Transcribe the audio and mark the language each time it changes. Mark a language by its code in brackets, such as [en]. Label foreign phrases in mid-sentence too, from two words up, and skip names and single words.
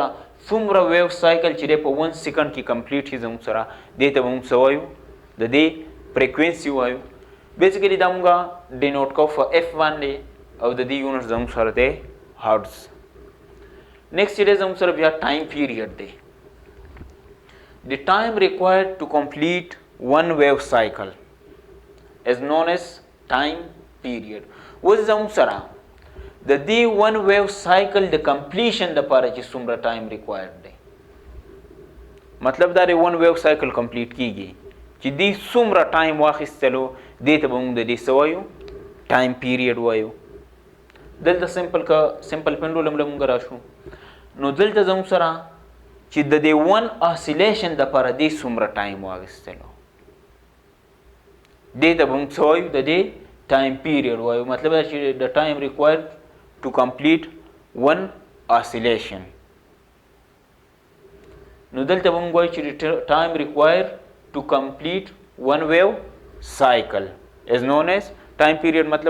[ps] څومره [en] wave cycle [ps] چې دی په 1 سیکنډ کې کمپلیټ شي زموږ سره دې ته به موږ څه وایو د دې فریکوینسي وایو بیسیکلی دا موږ ډینوټ کوو په اف باندې او د دې یونټ زموږ سره دی [en] hertz next [ps] چې دی زموږ سره بیا [en] time period [ps] دی [en] The time required to complete one wave cycle is known as time period. [ps] اوس زموږ سره د دې [en] one wave cycle [ps] د completion لپاره چې څومره [en] time required [ps] دی مطلب دا دی [en] one wave cycle complete [ps] کیږي چې دې څومره time واخیستلو دې ته به موږ د دې څه وایو [en] time period [ps] وایو دلته [en] simple pendulum [ps] له موږ راشو نو دلته زموږ سره چې د دې [en] one oscillation [ps] دپاره دې څومره ټایم واخیستلو دې ته به موږ څه وایو د دې [en] time period [ps] وایو مطلب دا چې د [en] time required to complete one oscillation [ps] نو دلته به موږ وایو چې [en] time required to complete one wave cycle is known as time period [ps] مطلب